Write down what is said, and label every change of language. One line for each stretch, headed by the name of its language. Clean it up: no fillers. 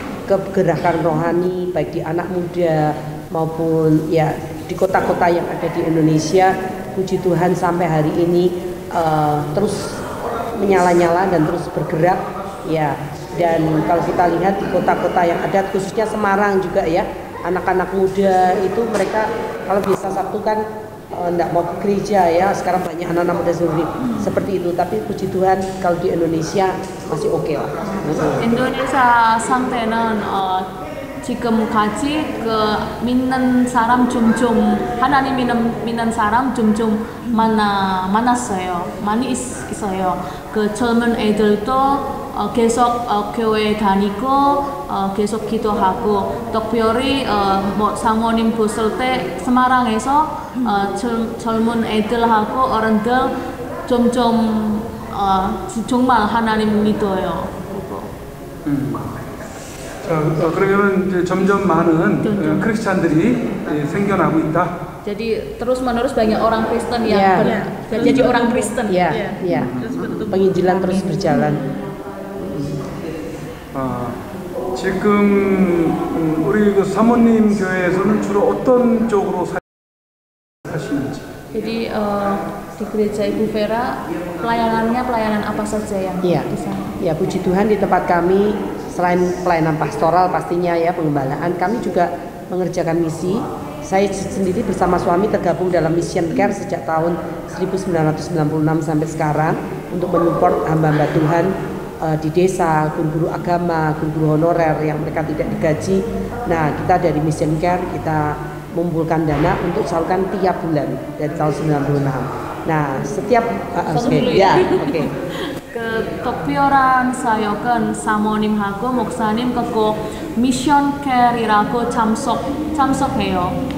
Indonesian: Kegerakan rohani baik di anak muda maupun ya di kota-kota yang ada di Indonesia, puji Tuhan sampai hari ini terus menyala-nyala dan terus bergerak ya. Dan kalau kita lihat di kota-kota yang ada, khususnya Semarang juga ya, anak-anak muda itu mereka kalau biasa Sabtu kan enggak mau ke gereja ya, sekarang banyak anak-anak muda seperti itu. Tapi puji Tuhan kalau di Indonesia masih oke lah.
Korean: Indonesia 상태는 지금까지 그 믿는 사람 점점 하나님 믿는 사람 점점 많았어요. 많이 있어요. 그 젊은 애들도 계속 교회 다니고 계속 기도하고, 특별히 뭐 사모님 보실 때 세마랑에서 젊은 애들하고 어른들 점점 정말 하나님 믿어요. 자, 그러면 이제 점점 많은 크리스찬들이 생겨나고 있다.
Indonesian: Jadi terus-menerus banyak orang Kristen yang jadi orang Kristen. Ya. Penginjilan terus berjalan.
Korean: 지금 우리 그 사모님 교회에서는 주로 어떤 쪽으로 사시는지?
Indonesian: Jadi di gereja Ibu Vera pelayanannya pelayanan apa saja yang di sana? Ya, puji Tuhan di tempat kami selain pelayanan pastoral pastinya ya, pengembalaan, kami juga mengerjakan misi. Saya sendiri bersama suami tergabung dalam Mission Care sejak tahun 1996 sampai sekarang untuk mensupport hamba-hamba Tuhan di desa, guru-guru agama, guru-guru honorer yang mereka tidak digaji. Nah, kita dari Mission Care kita mengumpulkan dana untuk salurkan tiap bulan dari tahun 96. Nah, setiap oke.
Korean: 특별한 사역은 사모님하고 목사님 그리고 미션 케어이라고 참석해요.